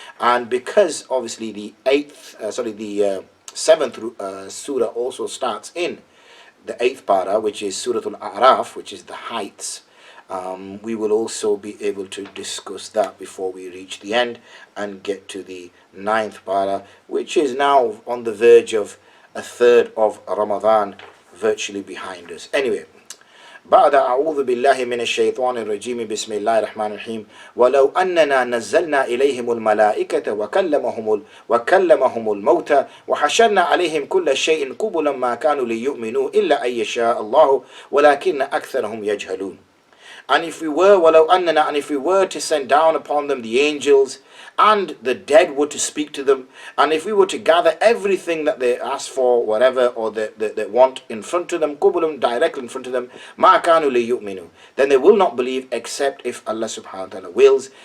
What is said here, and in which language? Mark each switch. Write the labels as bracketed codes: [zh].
[en] And because obviously the 7th surah also starts in the 8th para, which is Surah Al-A'raf, which is the heights. We will also be able to discuss that before we reach the end and get to the 9th para, which is now on the verge of a third of Ramadan virtually behind us. Anyway, [ar] بعد أعوذ بالله من الشيطان الرجيم بسم الله الرحمن الرحيم ولو أننا نزلنا إليهم الملائكة وكلمهم الموتى وحشرنا عليهم كل شيء قبلا ما كانوا ليؤمنوا إلا أن يشاء الله ولكن أكثرهم يجهلون. [en] And if we were to send down upon them the angels, and the dead were to speak to them, and if we were to gather everything that they ask for, whatever, or they want in front of them, kubulum, directly in front of them, [ar] ma kanu li yu'minu, [en] then they will not believe except if Allah subhanahu wa ta'ala wills.